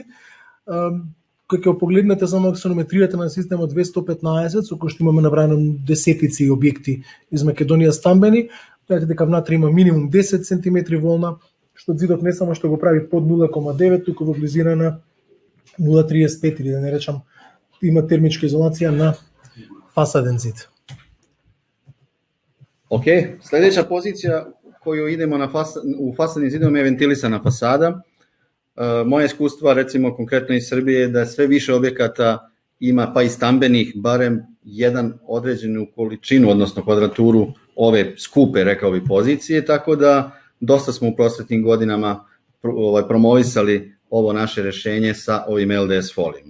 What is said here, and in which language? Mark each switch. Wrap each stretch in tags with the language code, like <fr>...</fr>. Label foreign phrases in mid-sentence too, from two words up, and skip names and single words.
<mk>Кога ќе погледнете само аксонометријата на системот 215, со кој што имаме набрано десетици објекти из Македонија стамбени, знаете дека внатре има минимум 10 см волна, што зидот не само што го прави под 0,9, туку во близина на 0,35 или да не речам, има термичка изолација на фасаден зид.</mk> <sr>Ok, sledeća pozicija koju idemo u fasadnim zidovima je ventilisana fasada. Moje iskustva, recimo konkretno iz Srbije, je da sve više objekata ima, pa i stambenih, barem jedan određenu količinu, odnosno kvadraturu ove skupe, rekao bi, pozicije, tako da dosta smo u prosvetnim godinama promovisali ovo naše rešenje sa ovim LDS folijama.</sr>